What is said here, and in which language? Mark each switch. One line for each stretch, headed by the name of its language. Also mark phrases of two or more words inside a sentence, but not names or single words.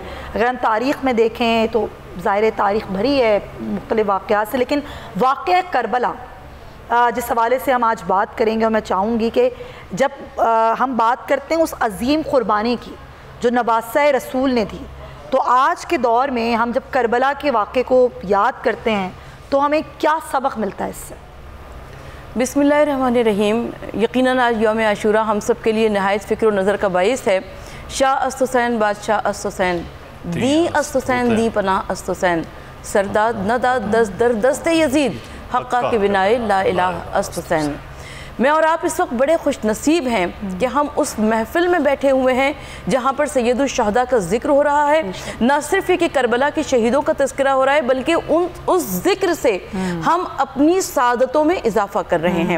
Urdu: اگر ہم تاریخ میں دیکھیں تو ظاہر ہے تاریخ بھری ہے مختلف واقعات سے، لیکن واقعہ کربلا جس حوالے سے ہم آج بات کریں گے، اور میں چاہوں گی کہ جب ہم بات کرتے ہیں اس عظیم قربانی کی جو نواسۂ رسول نے دی، تو آج کے دور میں ہم جب کربلا کے واقعے کو یاد کرتے ہیں تو ہمیں کیا سبق ملتا ہے اس سے؟
Arabic: بسم اللہ الرحمن الرحیم۔
Urdu: یقیناً آج یوم عاشورہ ہم سب کے لیے نہایت فکر و نظر کا باعث ہے۔
Persian: شاہ است حسین بادشاہ است حسین، دی است حسین دی پناہ است حسین، سرداد نداد دست در دست یزید، حقہ کے بنائے لا الہ است حسین۔
Urdu: میں اور آپ اس وقت بڑے خوش نصیب ہیں کہ ہم اس محفل میں بیٹھے ہوئے ہیں جہاں پر سید الشہداء کا ذکر ہو رہا ہے۔ نہ صرف یہ کہ کربلا کے شہیدوں کا تذکرہ ہو رہا ہے، بلکہ اس ذکر سے ہم اپنی سعادتوں میں اضافہ کر رہے ہیں۔